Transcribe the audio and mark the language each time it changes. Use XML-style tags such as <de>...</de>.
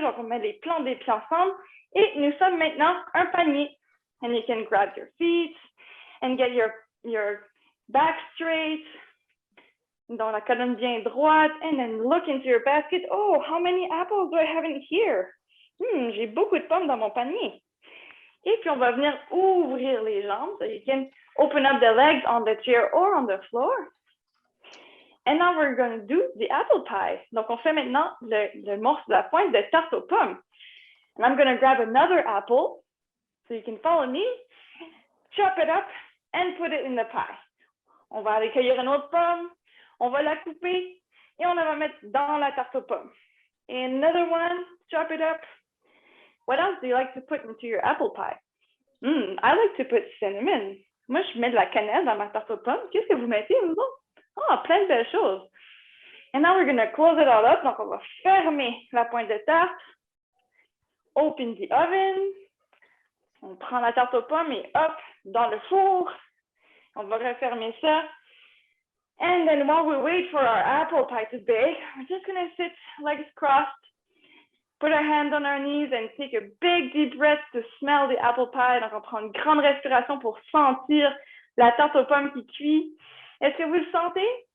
<fr>Donc, on met les plants des pieds ensemble. Et nous sommes maintenant un panier.</fr> <en>And you can grab your feet and get your back straight.</en> <fr>Dans la colonne bien droite.</fr> <en>And then look into your basket. Oh, how many apples do I have in here?</en> <fr>J'ai beaucoup de pommes dans mon panier. Et puis, on va venir ouvrir les jambes.</fr> <en>So you can open up the legs on the chair or on the floor. And now we're going to do the apple pie.</en> <fr>Donc, on fait maintenant le morceau de la pointe de tarte aux pommes.</fr> <en>And I'm going to grab another apple. So you can follow me. Chop it up and put it in the pie.</en> <fr>On va aller cueillir une autre pomme. On va la couper. Et on va mettre dans la tarte aux pommes.</fr> <en>And another one. Chop it up. What else do you like to put into your apple pie? I like to put cinnamon.</en> <fr>Moi, je mets de la cannelle dans ma tarte aux pommes. Qu'est-ce que vous mettez, vous autres? Oh, plein de belles choses.</fr> <en>And now we're gonna close it all up.</en> <fr>Donc, on va fermer la pointe de tarte.</fr> <en>Open the oven.</en> <fr>On prend la tarte aux pommes et hop, dans le four. On va refermer ça.</fr> <en>And then while we wait for our apple pie to bake, we're just gonna sit legs crossed, put our hands on our knees and take a big deep breath to smell the apple pie.</en> <fr>Donc, on prend une grande respiration pour sentir la tarte aux pommes qui cuit. Est-ce que vous le sentez?</fr>